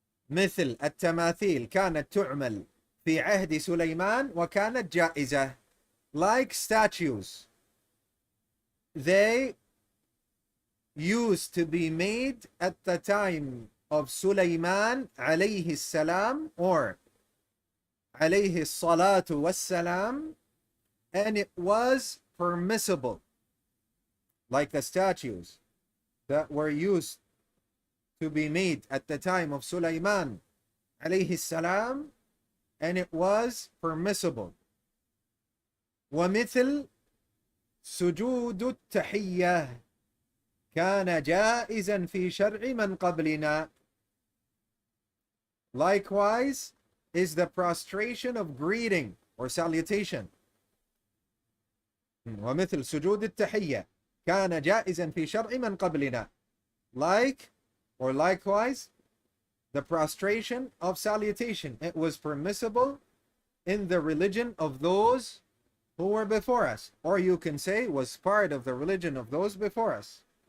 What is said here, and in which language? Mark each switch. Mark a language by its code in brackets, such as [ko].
[ar] مثل التماثيل كانت تعمل في عهد سليمان وكانت جائزة. [en] Like statues, they used to be made at the time of Sulaiman alayhi salam, or alayhi salatu wassalam, and it was permissible, like the statues that were used to be made at the time of Sulaiman alayhi salam, and it was permissible. [ar] ومثل سجود التحية كان جائزا في شرع من قبلنا. [en] Likewise is the prostration of greeting or salutation. [ar] ومثل سجود التحية كان جائزا في شرع من قبلنا. [en] Like or likewise the prostration of salutation, it was permissible in the religion of those who were before us. Or you can say was part of the religion of those before us.